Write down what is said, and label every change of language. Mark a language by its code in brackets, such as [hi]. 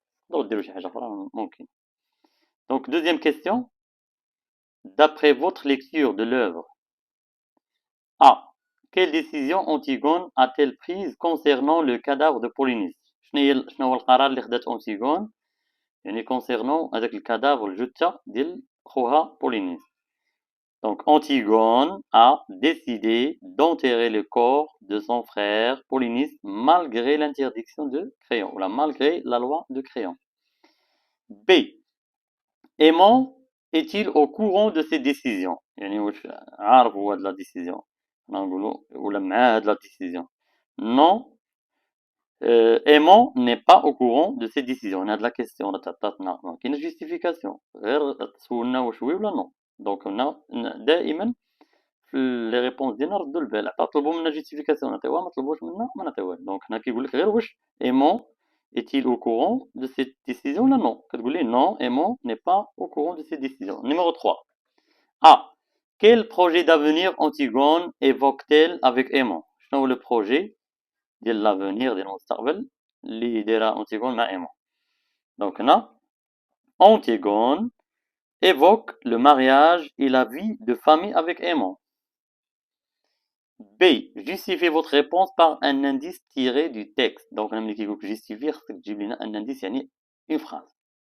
[ar] نقدروا ديروا شي حاجة أخرى ممكن. [fr] Donc deuxième question, d'après votre lecture de l'œuvre, A. Quelle décision Antigone a-t-elle prise concernant le cadavre de Polynice? [ar] شنو هو القرار اللي خدات أنتيغون يعني concernant هذاك الكادافر الجثة ديال خوها بولينيس. [fr] Donc Antigone a décidé d'enterrer le corps de son frère Polynice malgré l'interdiction de Créon, ou malgré la loi de Créon. B. Aimant est-il au courant de ces décisions? [ar] يعني واش عارف هو هاد لا ديسيزيون نقولوا ولا مع هاد لا ديسيزيون. [fr] Non, Aimant n'est pas au courant de ces décisions. [ar] هاد لا كيسيون تعطاتنا ما كاينش جوستيفيكاسيون غير تسولنا واش وي ولا نو. دونك هنا دائما في لي ريبونس ديالنا ردوا البال. طلبوا منا جوستيفيكاسيون نعطيوها ما طلبوش منا ما نعطيوهاش. دونك هنا كيقول لك غير واش [fr] Aimant est-il au courant de cette décision là non. [ar] كتقول لي [fr] non, Aimant n'est pas au courant de cette décision. Numéro 3. A. Quel projet d'avenir Antigone évoque-t-elle avec Aimant? [ar] شنو هو لو بروجي ديال لافونير ديال المستقبل اللي دايره أنتيغون مع Aimant. دونك هنا [fr] Antigone évoque le mariage et la vie de famille avec Aimant. B. Justifiez votre réponse par un indice tiré du texte. Donc, on a dit que justifier, c'est un indice, yani une phrase.